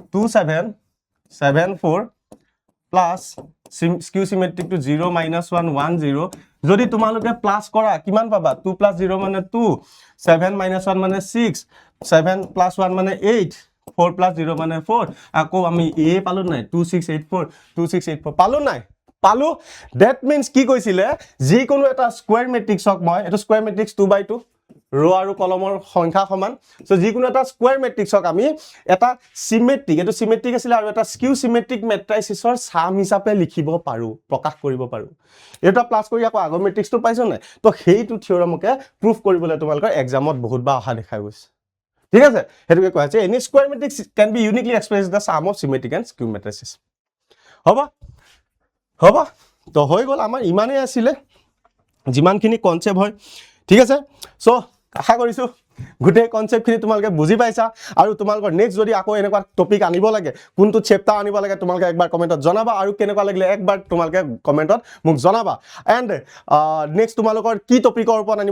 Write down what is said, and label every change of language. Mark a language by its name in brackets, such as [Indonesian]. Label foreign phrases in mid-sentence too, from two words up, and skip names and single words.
[Assamese] 2774 [English] plus skew symmetric [Assamese] 0 minus 1 1 0 যদি তোমালোকে প্লাস কৰা কিমান পাবা 2 plus 0 মানে 2 7 minus 1 মানে 6 7 plus 1 মানে 8 4 plus 0 মানে 4 আকৌ আমি a পালো নাই 2684 পালো নাই পালো [English] that means [Assamese] কি কৈছিলে যি কোনো এটা [English] square matrix [Assamese] মই এটো [English] square matrix [Assamese] 2/2 ৰ আৰু কলমৰ সংখ্যা সমান সো যি কোনো এটা [English] square matrix [Assamese] আমি এটা সিমেট্ৰিক এটো সিমেট্ৰিক আছিল আৰু এটা [English] skew symmetric matrix [Assamese] সাম হিচাপে লিখিব পাৰো প্ৰকাশ কৰিব পাৰো এটা প্লাস কৰি আকৌ আগৰ মেট্ৰিক্সটো পাইছো নাই তো হেইটো [English] theorem proof [Assamese] কৰিবলৈ তোমালোকৰ এক্সামত বহুত বা অহা দেখা গৈছে ঠিক আছে হেতুকে কোৱা আছে [English] any square matrix can be uniquely express the sum of symmetric and skew matrix [Assamese] হ'ব তো হৈ গল আমাৰ ইমানে আছিল যিমানখিনি কনসেপ্ট হয় ঠিক আছে সো আশা কৰিছো গুটে কনসেপ্ট খিনি তোমালকে বুজি পাইছা আৰু তোমালকৰ নেক্সট যদি আকৌ এনেকুৱা টপিক আনিব লাগে কোনটো চেপ্টাৰ আনিব লাগে তোমালকে একবাৰ কমেন্টত জনাবা আৰু কেনেকুৱা লাগিলে একবাৰ তোমালকে কমেন্টত মোক জনাবা [English] and next [Assamese] তোমালকৰ কি টপিকৰ ওপৰত আনিব